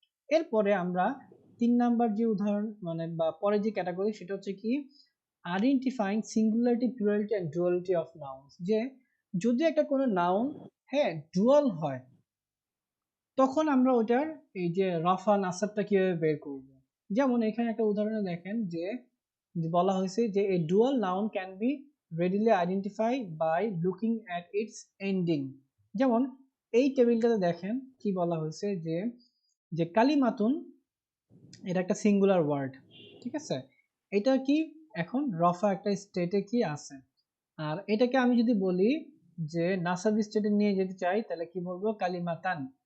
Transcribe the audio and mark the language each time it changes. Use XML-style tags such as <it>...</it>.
<bn>এরপরে আমরা 3 নাম্বার যে উদাহরণ মানে বা পরে যে ক্যাটাগরি, সেটা হচ্ছে কি</bn> <en>Identifying singularity, plurality and duality of nouns.</en> <bn>যে যদি একটা কোনো নাউন, হ্যাঁ, ডুয়াল হয়, তখন আমরা ওটার এই যে রফা নাসাবটা কিভাবে বের করব। যেমন এখানে একটা উদাহরণে দেখেন যে বলা হয়েছে যে</bn> <en>a dual noun can be readily identified by looking at its ending।</en> <bn>যেমন এই টেবিলটাতে দেখেন কি বলা হয়েছে যে যে কালিমাতুন, এটা একটা সিঙ্গুলার ওয়ার্ড, ঠিক আছে। এটা কি এখন রফা একটা স্টেটে কি আছে, আর এটাকে আমি যদি বলি যে নাসাব স্টেটে নিয়ে যেতে চাই তাহলে কি বলবো, কালিমাতান।</bn>